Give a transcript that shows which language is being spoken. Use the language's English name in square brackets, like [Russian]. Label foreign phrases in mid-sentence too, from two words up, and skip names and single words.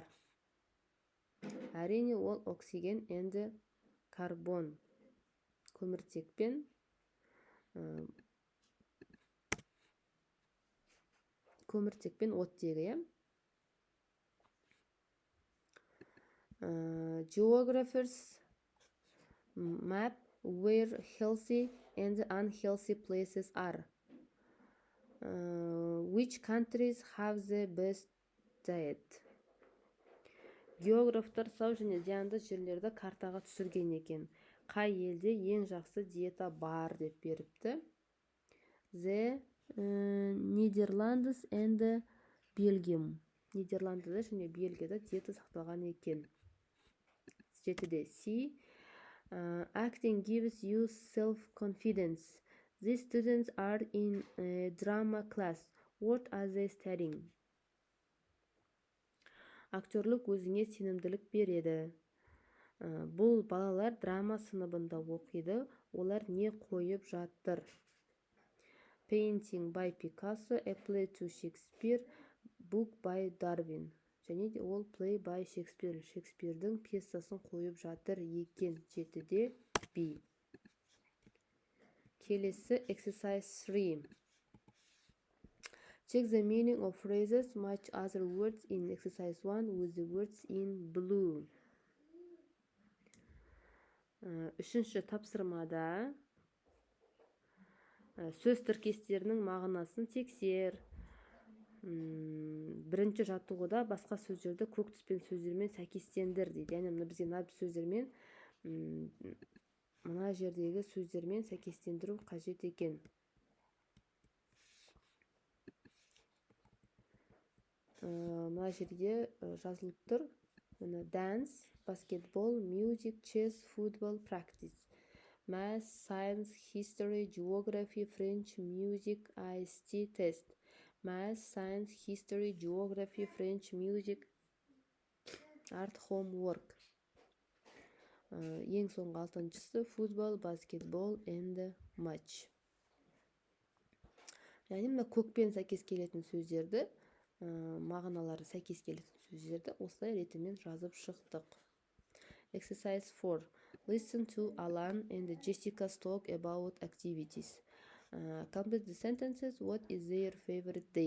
[Kazakh] Әрине ол [English] oxygen and carbon. [Kazakh] Көміртекпен оттегі. [English] Geographers map where healthy and unhealthy places are. Which countries have the best diet? [Kazakh] Географтар сау және зиянды жерлерді картаға түсірген екен. Қай елде ең жақсы диета бар деп беріпті? [English] The Netherlands and Belgium. [Kazakh] Нидерландыда және Бельгияда диета сақталған екен. 7-де C. [English] Acting gives you self-confidence. These students are in a drama class. What are they studying? [Kazakh] Актерлік өзіңе сенімділік береді. Бұл балалар драма сыныбында оқиды. Олар не қойып жатыр? [English] Painting by Picasso, A Play to Shakespeare, Book by Darwin. [Kazakh] Және де ол [English] Play by Shakespeare. [Kazakh] Шекспирдің пьесасын қойып жатыр екен. 7-де B. Келесі exercise 3. [English] Check the meaning of phrases, match other words in exercise 1 with the words in blue. [Kazakh] Үшінші тапсырмада сөз тіркестерінің мағынасын тексер. Бірінші жаттығуда басқа сөздерді көк түспен сөздермен сәйкестендір дейді. Яғни бізге мына сөздермен мына жердегі сөздермен сәйкестендіру қажет екен. Мына жерде жазылып тұр. [English] Dance, basketball, music, chess, football, practice. Math, science, history, geography, French, music, ICT test. Math, science, history, geography, French, music, art, homework. [Kazakh] Ең соңғы 6-шысы [English] football, basketball and match. [Kazakh] Яғни мына көкпен сәйкес келетін сөздерді, мағыналары сәйкес келетін сөздерді осылай ретімен жазып шықтық. [English] Exercise 4. Listen to Alan and Jessica's talk about activities. Complete the sentences. What is their favorite day?